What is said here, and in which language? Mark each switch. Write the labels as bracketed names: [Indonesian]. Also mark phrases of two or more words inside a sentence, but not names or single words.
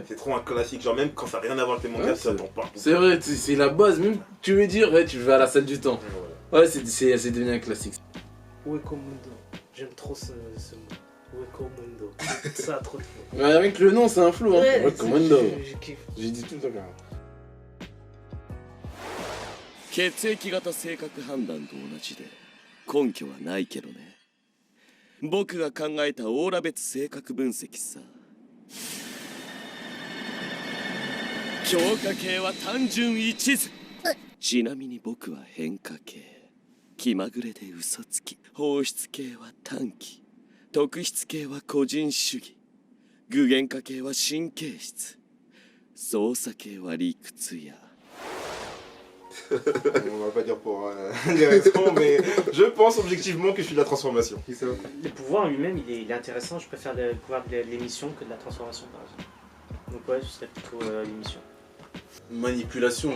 [French] C'est trop un classique, genre même quand ça n'a rien à voir avec les mangas, Ouais, ça c'est- t'en parle. C'est vrai, c'est la base, même tu veux dire, ouais, tu vas à la salle du temps. Ouais, c'est devenu un classique. Ueko Mundo. J'aime trop ce mot. Ueko Mundo. Ça a trop de flow. Ouais, avec le nom, c'est un flou, hein. Ouais, c'est- commando. je kiffe. J'ai dit tout le temps, quand même. [Japanese] 血液型性格判断と同じで根拠はないけどね。僕が考えたオーラ別性格分析さ。強化系は単純一途。ちなみに僕は変化系。気まぐれで嘘つき。放出系は短気。特質系は個人主義。具現化系は神経質。操作系は理屈や。 [French] On va pas dire pour les raisons, mais je pense objectivement que je suis de la transformation. Le pouvoir en lui-même, il est intéressant. Je préfère le pouvoir de l'émission que de la transformation, par exemple. Donc ouais, ce serait plutôt l'émission. Manipulation.